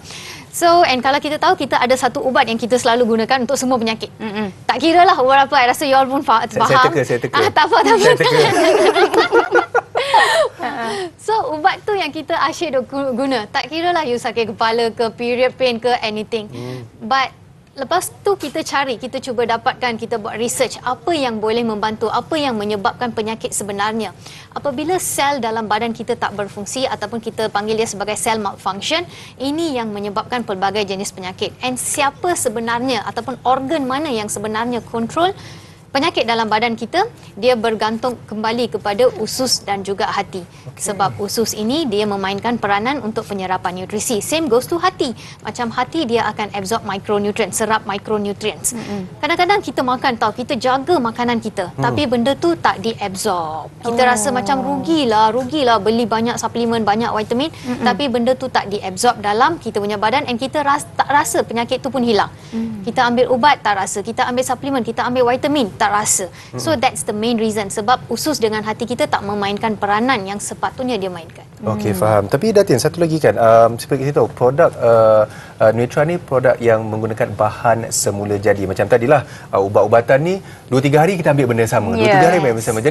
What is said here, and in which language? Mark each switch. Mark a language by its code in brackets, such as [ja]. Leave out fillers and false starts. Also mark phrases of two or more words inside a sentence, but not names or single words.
[en] So, and [ms] kalau kita tahu kita ada satu ubat yang kita selalu gunakan untuk semua penyakit. Tak kira lah ubat apa, I rasa [en] you all [ms] pun faham. Saya teka. Tak apa. Saya teka. So ubat tu yang kita asyik guna. Tak kira lah you sakit kepala ke, [en] period pain [ms] ke, anything. But lepas tu kita cari, kita cuba dapatkan, kita buat research apa yang boleh membantu, apa yang menyebabkan penyakit sebenarnya. Apabila sel dalam badan kita tak berfungsi ataupun kita panggil dia sebagai sel malfunction, ini yang menyebabkan pelbagai jenis penyakit. And siapa sebenarnya ataupun organ mana yang sebenarnya kontrol penyakit dalam badan kita, dia bergantung kembali kepada usus dan juga hati. Sebab usus ini dia memainkan peranan untuk penyerapan nutrisi. [en] Same goes to hati. [ms] Macam hati dia akan [en] absorb micronutrients, [ms] serap micronutrients. Kadang-kadang kita makan tahu, kita jaga makanan kita, tapi benda tu tak diabsorb. Kita rasa macam rugilah beli banyak suplemen, banyak vitamin, tapi benda tu tak diabsorb dalam kita punya badan, and kita tak rasa penyakit tu pun hilang. Kita ambil ubat tak rasa, kita ambil suplemen, kita ambil vitamin tak rasa. [en] So that's the main reason, [ms] sebab usus dengan hati kita tak memainkan peranan yang sepatutnya dia mainkan. Okey, faham. Tapi Datin, satu lagi kan, seperti kita tahu produk Nutra ni produk yang menggunakan bahan semula jadi. Macam tadilah ubat-ubatan ni 2-3 hari kita ambil benda sama, 2-3 hari ambil benda sama.